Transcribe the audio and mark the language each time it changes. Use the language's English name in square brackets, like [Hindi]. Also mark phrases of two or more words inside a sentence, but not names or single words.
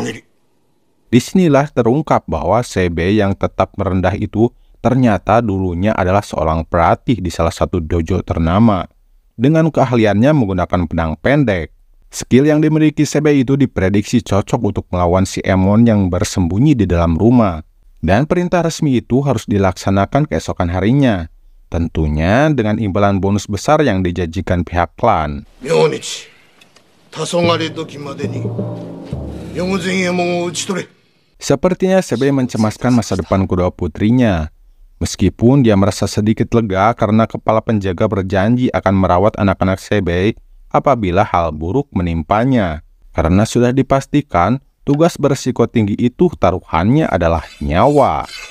[Indonesian] Disinilah terungkap bahwa Sebe yang tetap merendah itu ternyata dulunya adalah seorang pelatih di salah satu dojo ternama, dengan keahliannya menggunakan pedang pendek. Skill yang dimiliki Sebei itu diprediksi cocok untuk melawan si Emon yang bersembunyi di dalam rumah. Dan perintah resmi itu harus dilaksanakan keesokan harinya. Tentunya dengan imbalan bonus besar yang dijanjikan pihak klan. [Japanese] 明日黄昏時までに四千右衛門を討ち取れ。 [Indonesian] Sepertinya Sebei mencemaskan masa depan kedua putrinya. Meskipun dia merasa sedikit lega karena kepala penjaga berjanji akan merawat anak-anak Sebei apabila hal buruk menimpanya. Karena sudah dipastikan tugas berisiko tinggi itu taruhannya adalah nyawa.